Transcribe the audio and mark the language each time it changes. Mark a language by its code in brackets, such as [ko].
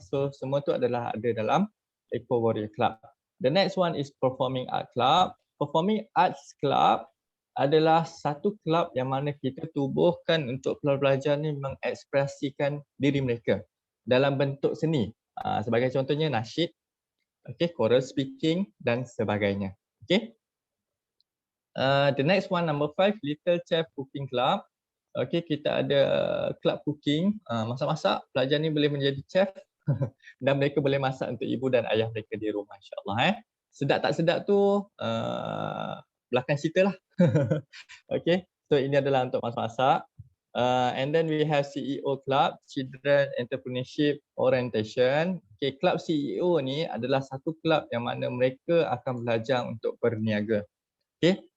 [ms] So semua tu adalah ada dalam Eco Warrior Club. [en] The next one is Performing Art Club. [ms] Performing Arts Club adalah satu kelab yang mana kita tubuhkan untuk pelajar-pelajar ni mengekspresikan diri mereka dalam bentuk seni. Sebagai contohnya nasyid, okay, [en] choral speaking [ms] dan sebagainya. [en] Okay. The next one, number 5, Little Chef Cooking Club. [ms] Okay, kita ada club cooking, masak-masak. Pelajar ni boleh menjadi chef dan mereka boleh masak untuk ibu dan ayah mereka di rumah, insyaAllah. Sedap tak sedap tu belakang cerita lah. Okay, so ini adalah untuk masak-masak. [en] And then we have CEO Club, Children Entrepreneurship Orientation. [ms] Okay, Club CEO ni adalah satu club yang mana mereka akan belajar untuk berniaga. Okay,